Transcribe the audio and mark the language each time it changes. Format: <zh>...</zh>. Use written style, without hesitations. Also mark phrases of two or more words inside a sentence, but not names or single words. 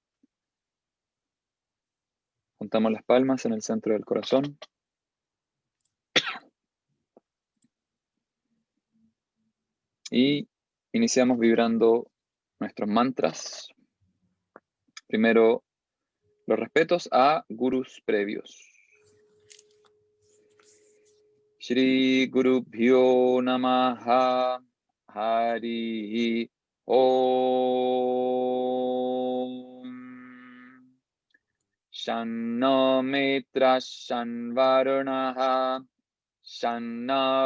<es>Juntamos las palmas en el centro del corazón. Y iniciamos vibrando nuestros mantras. Primero, los respetos a gurús previos.</es> <sa>Shri Gurubhyo Namaha Hari Om Shanna Mitra Shanvarunaha Shanna</sa>